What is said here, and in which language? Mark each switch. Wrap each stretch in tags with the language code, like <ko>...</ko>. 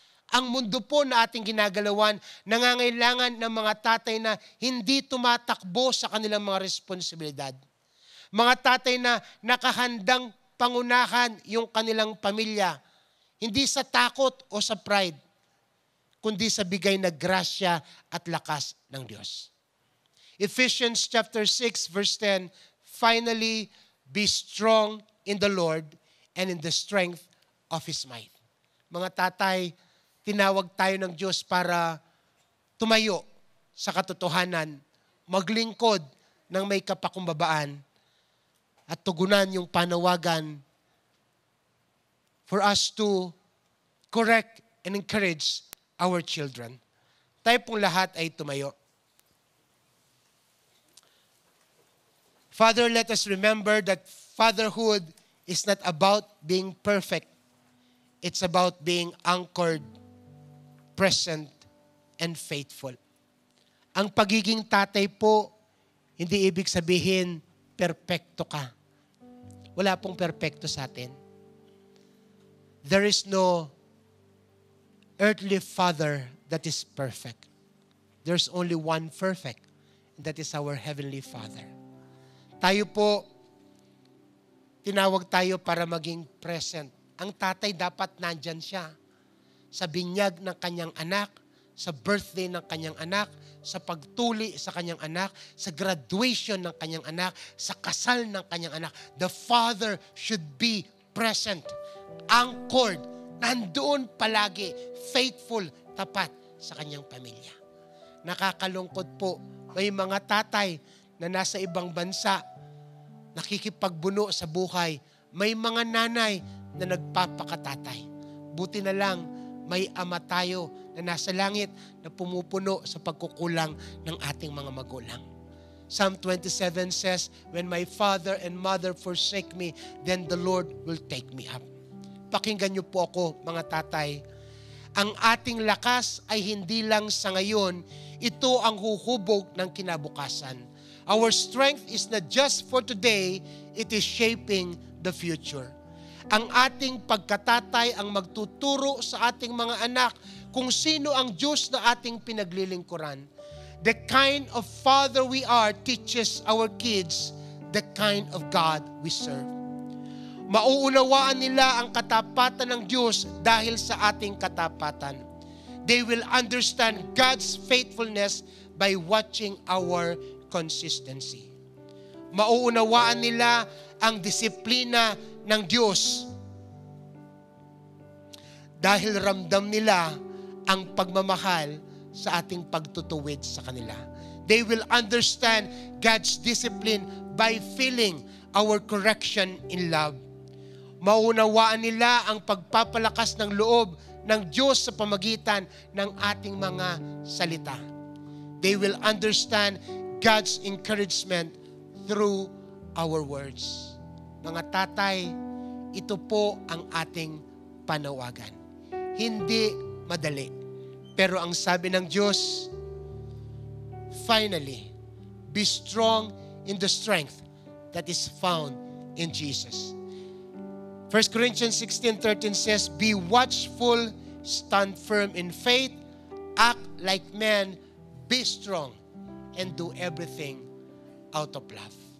<tl>Ang mundo po na ating ginagalawan, nangangailangan ng mga tatay na hindi tumatakbo sa kanilang mga responsibilidad. Mga tatay na nakahandang pangunahan yung kanilang pamilya, hindi sa takot o sa pride, kundi sa bigay na grasya at lakas ng Diyos.</tl> <en>Ephesians chapter 6 verse 10, finally, be strong in the Lord and in the strength of His might.</en> <tl>Mga tatay, tinawag tayo ng Diyos para tumayo sa katotohanan, maglingkod ng may kapakumbabaan at tugunan yung panawagan</tl> <en>for us to correct and encourage our children.</en> <tl>Tayo pong lahat ay tumayo.</tl> <en>Father, let us remember that fatherhood is not about being perfect. It's about being anchored, present, and faithful.</en> <tl>Ang pagiging tatay po, hindi ibig sabihin, perpekto ka. Wala pong perpekto sa atin.</tl> <en>There is no earthly father that is perfect. There's only one perfect, and that is our Heavenly Father.</en> <tl>Tayo po, tinawag tayo para maging present. Ang tatay dapat nandyan siya. Sa binyag ng kanyang anak, sa birthday ng kanyang anak, sa pagtuli sa kanyang anak, sa graduation ng kanyang anak, sa kasal ng kanyang anak.</tl> <en>The father should be present.</en> <tl>Anchored, nandoon palagi, faithful, tapat sa kanyang pamilya. Nakakalungkot po, may mga tatay na nasa ibang bansa, nakikipagbuno sa buhay. May mga nanay na nagpapakatatay. Buti na lang, may ama tayo na nasa langit na pumupuno sa pagkukulang ng ating mga magulang.</tl> <en>Psalm 27 says, "When my father and mother forsake me, then the Lord will take me up."</en> <tl>Pakinggan niyo po ako, mga tatay. Ang ating lakas ay hindi lang sa ngayon, ito ang huhubog ng kinabukasan.</tl> <en>Our strength is not just for today, it is shaping the future.</en> <tl>Ang ating pagkatatay ang magtuturo sa ating mga anak kung sino ang Diyos na ating pinaglilingkuran.</tl> <en>The kind of father we are teaches our kids the kind of God we serve.</en> <tl>Mauunawaan nila ang katapatan ng Diyos dahil sa ating katapatan.</tl> <en>They will understand God's faithfulness by watching our consistency.</en> <tl>Mauunawaan nila ang disiplina ng Diyos dahil ramdam nila ang pagmamahal sa ating pagtutuwid sa kanila.</tl> <en>They will understand God's discipline by feeling our correction in love.</en> <tl>Maunawaan nila ang pagpapalakas ng loob ng Diyos sa pamagitan ng ating mga salita.</tl> <en>They will understand God's encouragement through our words.</en> <tl>Mga tatay, ito po ang ating panawagan. Hindi madali. Pero ang sabi ng Diyos,</tl> <en>finally, be strong in the strength that is found in Jesus. 1 Corinthians 16:13 says, "Be watchful, stand firm in faith, act like men, be strong, and do everything out of love."</en>